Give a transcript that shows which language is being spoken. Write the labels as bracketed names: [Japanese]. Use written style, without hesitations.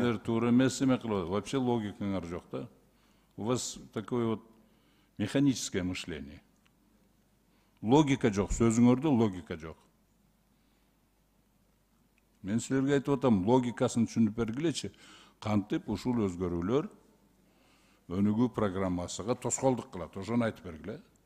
[Kyrgyz] Силер туура эмес эме кылып, вообще логикаңар жок да. [Russian] У вас такое вот механическое мышление. [Kyrgyz] Логика жок, сөзүңөрдө логика жок. Мен силерге айтып атам, логикасын түшүнүп бергилечи. Кантип ушул өзгөрүүлөр өнүгүү программасыга тоскоолдук кылат, ошону айтып бергиле.